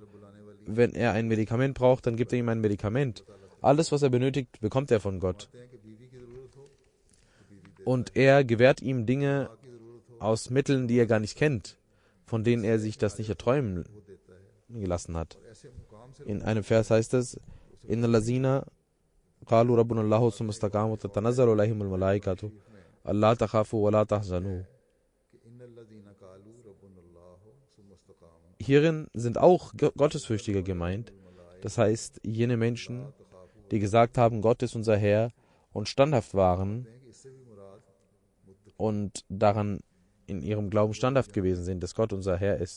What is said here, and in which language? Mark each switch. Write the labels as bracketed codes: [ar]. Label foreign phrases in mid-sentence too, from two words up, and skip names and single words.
[de] Wenn er ein Medikament braucht, dann gibt er ihm ein Medikament. Alles, was er benötigt, bekommt er von Gott. Und er gewährt ihm Dinge aus Mitteln, die er gar nicht kennt, von denen er sich das nicht erträumen gelassen hat. In einem Vers heißt es, [ar] إن الذين قالوا ربنا الله ثم استقاموا تتنزل عليهم الملائكة ألا تخافوا ولا تحزنوا. [de] Hierin sind auch Gottesfürchtige gemeint. Das heißt, jene Menschen, die gesagt haben, Gott ist unser Herr und standhaft waren und daran in ihrem Glauben standhaft gewesen sind, dass Gott unser Herr ist.